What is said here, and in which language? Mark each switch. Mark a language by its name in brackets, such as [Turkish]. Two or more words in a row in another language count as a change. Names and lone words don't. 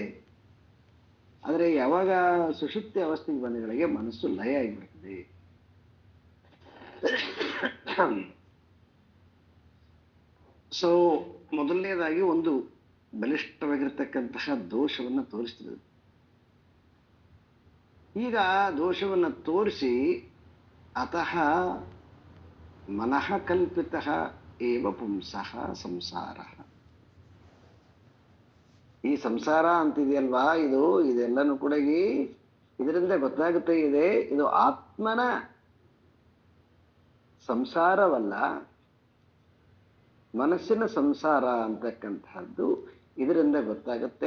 [Kannada] ಆದರೆ ಯಾವಾಗ ಸುಷುಪ್ತಿ ಅವಸ್ಥೆಗೆ ಬಂದಗಳಿಗೆ ಮನಸ್ಸು ಲಯ ಆಗಿಬಿಡ್ತದೆ. ಸೊ ಮೊದಲನೇದಾಗಿ ಒಂದು ಬಲಿಷ್ಠವಾಗಿರ್ತಕ್ಕಂತಹ ದೋಷವನ್ನು ತೋರಿಸ್ತದೆ. ಈಗ ದೋಷವನ್ನು ತೋರಿಸಿ [Sanskrit] अतः मनः कल्पित एव पुंसः संसार. [Kannada] ಈ ಸಂಸಾರ ಅಂತಿದೆಯಲ್ವಾ, ಇದೆಲ್ಲನೂ ಕೂಡ ಇದರಿಂದ ಗೊತ್ತಾಗುತ್ತೆ ಇದೆ ಇದು ಆತ್ಮನ ಸಂಸಾರವಲ್ಲ, ಮನಸ್ಸಿನ ಸಂಸಾರ ಅಂತಕ್ಕಂಥದ್ದು ಇದರಿಂದ ಗೊತ್ತಾಗುತ್ತೆ.